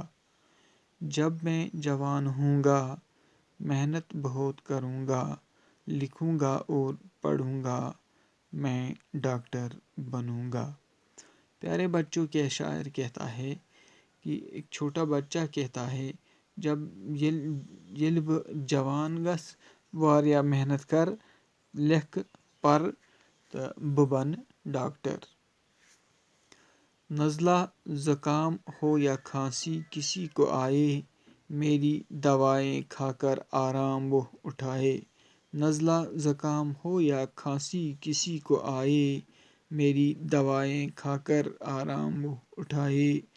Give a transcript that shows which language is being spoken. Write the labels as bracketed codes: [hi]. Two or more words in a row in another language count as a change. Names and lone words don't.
[ur] جب میں جوان ہوں گا، محنت بہت کروں گا، لکھوں گا اور پڑھوں گا، میں ڈاکٹر بنوں گا۔ پیارے بچوں کے شاعر کہتا ہے کہ ایک چھوٹا بچہ کہتا ہے، جب [ks] یل جوان گس واریاہ محنت کر، لکھ پر تہٕ بہٕ بنہٕ ڈاکٹر۔ [ur] نزلہ زکام ہو یا کھانسی کسی کو آئے، میری دوائیں کھا کر آرام وہ اٹھائے۔ نزلہ زکام ہو یا کھانسی کسی کو آئے، میری دوائیں کھا کر آرام وہ اٹھائے۔